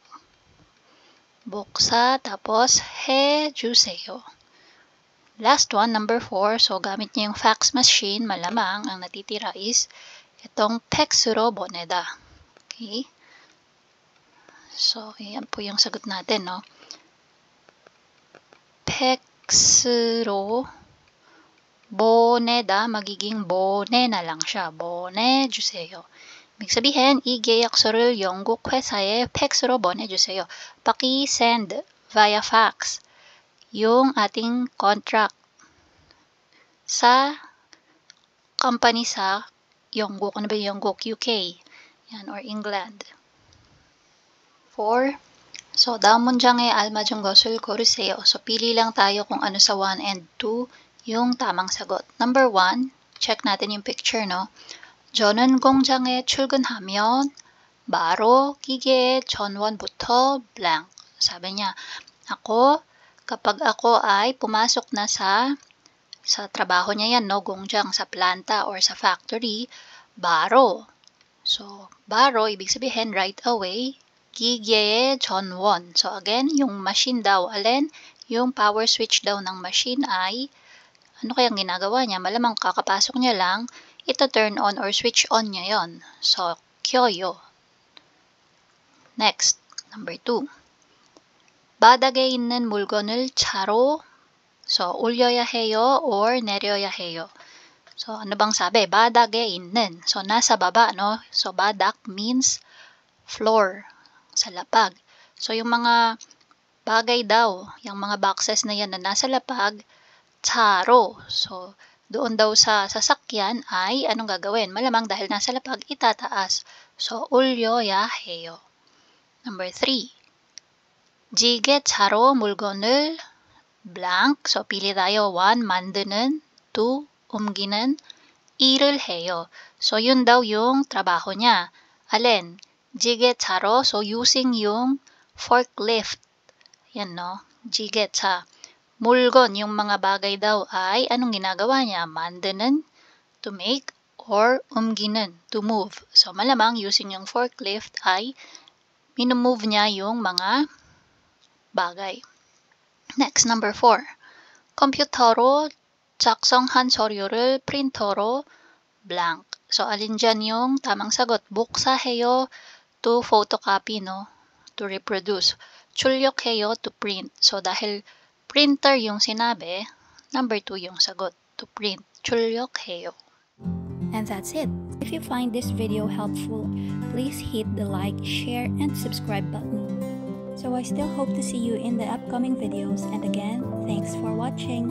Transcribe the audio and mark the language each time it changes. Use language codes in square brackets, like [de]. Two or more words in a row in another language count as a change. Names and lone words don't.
[tl] Boksa, tapos, [ko] 해 주세요. [en] Last one, number 4. [tl] So, gamit niya yung [en] fax machine. [tl] Malamang, ang natitira is itong [ko] 팩스로 보내다. [tl] Okay? So, yan po yung sagot natin, no? [ko] 팩스로 보내다 [tl] magiging 보내 na lang siya. 보내주세요. Ibig sabihin, [ko] 이 계약서를 영국 회사에 팩스로 보내주세요. [tl] Paki-send [en] via fax [tl] yung ating contract sa company sa 영국. Ano ba yung 영국? UK. Yan, or England. 4. So, [ko] 다음 문장에 알맞은 것을 고르세요. [tl] So, pili lang tayo kung ano sa 1 and 2 yung tamang sagot. Number 1, check natin yung picture, no? [ko] 저는 공장에 출근하면 바로 기계의 전원부터 blank. [tl] Sabi niya, kapag ako ay pumasok na sa trabaho niya yan, no? 공장, sa planta or sa factory, 바로. So, 바로, ibig sabihin, [en] right away, [ko] 기계의 전원. [tl] So, again, yung machine daw, alin? Yung [en] power switch [tl] daw ng machine ay ano kayang ginagawa niya? Malamang kakapasok niya lang, ito [en] turn on or switch on [tl] niya yon. [en] So, 켜요. Next, number 2. [ko] 바닥에 있는 물건을 차로, so, 올려야 해요 or 내려야 해요. [tl] So, ano bang sabi? [ko] 바닥에 있는. [tl] So, nasa baba, no? So, badak means floor, sa lapag. So, yung mga bagay daw, yung mga boxes na yan na nasa lapag, 차로. So, doon daw sa sasakyan ay anong gagawin? Malamang dahil nasa lapag, itataas. So, [ko] 올려야 해요. [en] Number 3. [ko] 지게차로 물건을 blank. [tl] So, pili tayo. 1, [ko] 만드는. 2, 옮기는. 일을 해요. [tl] So, yun daw yung trabaho niya. Alin? 지게차로. So, using yung forklift. Yan, no? [ko] 지게차. 물건, [tl] yung mga bagay daw ay anong ginagawa niya? [ko] 만드는, [en] to make, or 옮기는, to move. [tl] So, malamang using yung forklift ay minumove niya yung mga bagay. [en] Next, number 4. [ko] 컴퓨터로 작성한 서류를 프린터로 blank. [tl] So, alin dyan yung tamang sagot? [ko] 복사해요, [en] to photocopy, no? To reproduce. 출력해요, to print. So, [tl] dahil printer yung sinabi, number 2 yung sagot, [en] to print. 출력해요. And that's it. If you find this video helpful, please hit the like, share, and subscribe button. So I still hope to see you in the upcoming videos, and again, thanks for watching.